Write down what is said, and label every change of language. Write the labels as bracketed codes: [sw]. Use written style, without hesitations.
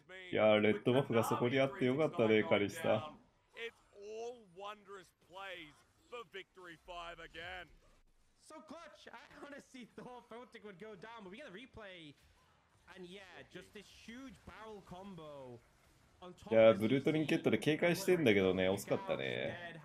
[ja] いやー、レッドバフがそこにあってよかったね、カリスタ。 [en] It's all wondrous plays for Victory 5 again. So clutch. I honestly thought Photic would go down, but we get a replay. And yeah, just this huge barrel combo. [ja] いやー、ブルートリンケットで警戒してんだけどね、惜しかったね。